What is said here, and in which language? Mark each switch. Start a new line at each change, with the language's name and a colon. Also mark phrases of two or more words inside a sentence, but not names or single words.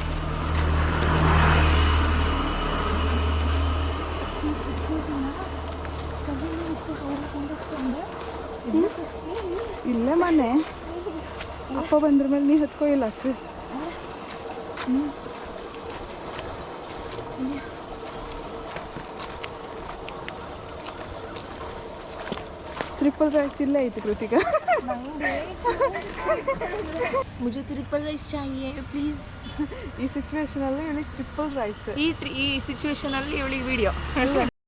Kannada: ಇಲ್ಲೇ ಮನೆ ಅಪ್ಪ ಬಂದ್ರ ಮೇಲೆ ನೀ ಹತ್ಕೊ ಇಲ್ಲ ಅಕ್ಕ.
English: triple rice
Kannada: ಇಲ್ಲೇ ಐತಿ ಕೃತಿಕಾ.
Hindi: ಮುझे
English: triple rice
Hindi: चाहिए प्लीज.
Kannada: ಈ ಸಿಚುವೇಶನಲ್ಲಿ ಇವಳಿಗೆ
English: triple rice.
Kannada: ಈ ಸಿಚುವೇಶನ್ ಅಲ್ಲಿ ಇವಳಿಗೆ ವಿಡಿಯೋ